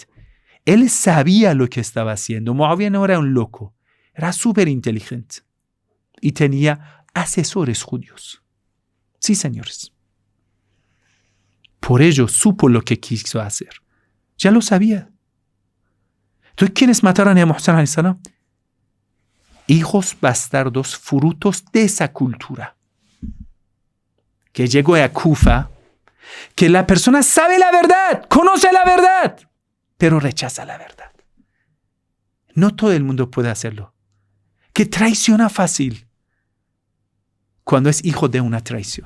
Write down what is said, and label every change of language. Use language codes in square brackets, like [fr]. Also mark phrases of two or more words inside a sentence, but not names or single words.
[es] Él sabía lo que estaba haciendo. Muawiyah no era un loco, era súper inteligente y tenía asesores judíos. Sí, señores. Por ello supo lo que quiso hacer. Ya lo sabía. Entonces, ¿quiénes mataron a Muhammad [ar] عليه السلام? [es] Hijos bastardos, frutos de esa cultura. que llegó a Kufa, que la persona sabe la verdad, conoce la verdad, pero rechaza la verdad. No todo el mundo puede hacerlo. Que traiciona fácil cuando es hijo de una traición.